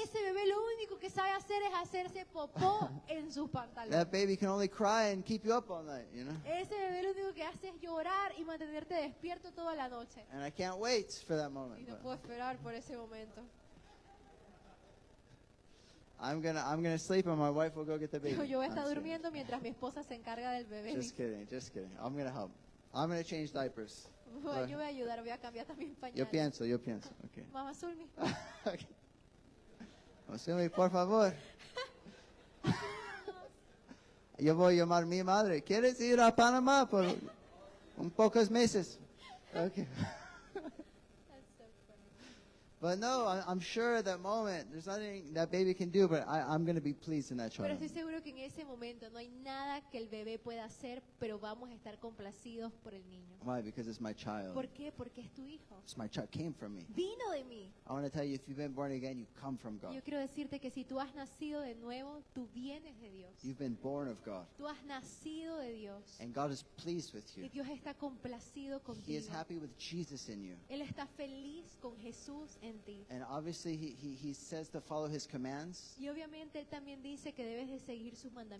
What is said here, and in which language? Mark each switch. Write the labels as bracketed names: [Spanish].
[Spanish] Ese bebé lo único que sabe hacer es hacerse popó en sus pantalones. [English] That baby can only cry and keep you up all night, you know? [Spanish] Ese bebé lo único que hace es llorar y mantenerte despierto toda la noche. [English] And I can't wait for that [Spanish] Y [English] moment. [Spanish] no [English] But [Spanish] puedo esperar por ese momento. [English] I'm gonna sleep and my wife will go get the baby. [Spanish] Dijo, yo voy a [English] I'm [Spanish] estar [English] just [Spanish] durmiendo mientras mi esposa se encarga del bebé. [English] kidding, just kidding. I'm gonna help. I'm gonna change diapers. [Spanish] Yo voy a ayudar, voy a cambiar también Yo pañales. pienso. Okay. Mamá Zulmi. Okay. José, por favor. Yo voy a llamar a mi madre. ¿Quieres ir a Panamá por pocos meses? [English] Okay. That's so funny. But no, I'm sure at that moment, there's nothing that baby can do, but I'm going to be pleased in that [Spanish] Pero [English] child. [Spanish] estoy seguro que en ese momento no hay nada que el bebé pueda hacer, pero vamos a estar complacidos por el niño. [English] Why? Because it's my child. [Spanish] ¿Por qué? Porque es tu hijo. [English] It's my child. Came from me. [Spanish] Vino de mí. [English] I want to tell you, if you've been born again, you come from God. [Spanish] Yo quiero decirte que si tú has nacido de nuevo, tú vienes de Dios. [English] You've been born of God. [Spanish] Tú has nacido de Dios. [English] And God is pleased with [Spanish] Y [English] you. [Spanish] Dios está complacido [English] He is [Spanish] contigo. [English] happy with Jesus in you. [Spanish] Él está feliz con Jesús en ti. [English] And obviously, he says to follow his commands. [Spanish] Y obviamente Él también dice que debes de seguir sus mandamientos.